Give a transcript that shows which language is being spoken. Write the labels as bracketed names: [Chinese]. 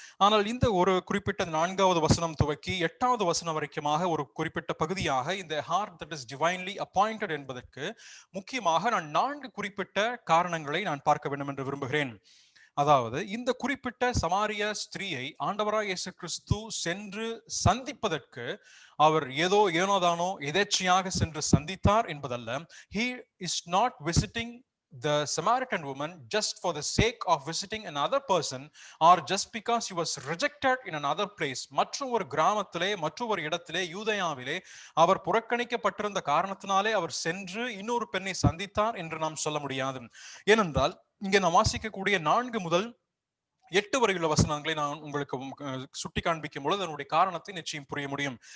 [Tamil] ஆனால் இந்த ஒரு குறிப்பிட்ட 4வது வசனம் துவக்கி 8வது வசனம் வரைக்குமாக ஒரு குறிப்பிட்ட பகுதியாக இந்த [English] heart that is divinely appointed [Tamil] என்பதற்கு முக்கியமாக நான் 4 குறிப்பிட்ட காரணங்களை நான் பார்க்க வேண்டும் என்று விரும்புகிறேன். அதாவது இந்த குறிப்பிட்ட சமாரிய ஸ்திரீயை ஆண்டவராய் இயேசு கிறிஸ்து சென்று சந்திப்பதற்கு அவர் ஏனோதானோ எதேச்சையாக சென்று சந்தித்தார் என்பதல்ல. [English] he is not visiting the Samaritan woman just for the sake of visiting another person or just because he was rejected in another place. [Tamil] மற்றொரு கிராமத்திலே மற்றொரு இடத்திலே யூதேயாவிலே அவர் புறக்கணிக்கப்பட்டிருந்த காரணத்தினாலே அவர் சென்று இன்னொரு பெண்ணை சந்தித்தார் என்று நாம் சொல்ல முடியாது. ஏனென்றால் இங்கே நாம் வாசிக்கக்கூடிய 4 முதல் 8 வரையுள்ள வசனங்களை நான் உங்களுக்கு சுட்டி காண்பிக்கும் பொழுது அதனுடைய காரணத்தை நிச்சயம் புரிய முடியும்.